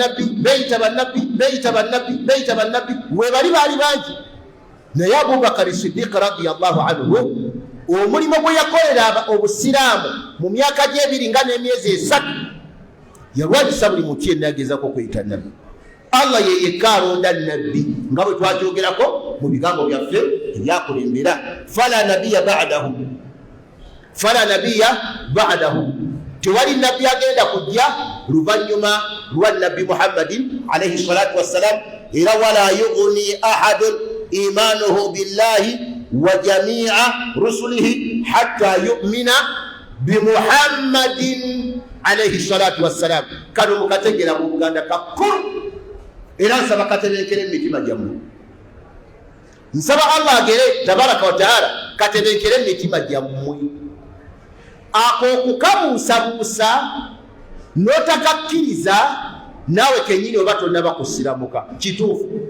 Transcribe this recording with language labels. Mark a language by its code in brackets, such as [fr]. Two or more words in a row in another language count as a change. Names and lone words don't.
[lg] bannabbi webali baali bangi naye Abubakar Siddiq [ar] رضي الله عنه [lg] omulimo gwe yakolera obusiraamu mu myaka gye ebiri nga n'emyezi 3 yalwanyisa buli muntu yenna yagezaako okweyita nabbi Allah ye yekka alonda nabbi nga bwe twakyogerako mu bigambo byaffe ebyakulembera fala [ar] نبي بعده [lg] tewali nabbi agenda kujja luvannyuma lwa nabbi [ar] محمد عليه الصلاة والسلام era ولا يغني أحدا إيمانه بالله وجميع رسله حتى يؤمن بمحمد عليه الصلاة والسلام. [lg] Kano mukategera mu Buganda kakulu era nsaba katebenkere emitima gyammwe. Nsaba Allah agere [ar] تبارك وتعالى [lg] katebenkere emitima gyammwe. Ako okukabuusabuusa n'otakakkiriza naawe kennyini oba tonna bakusiramuka kituufu.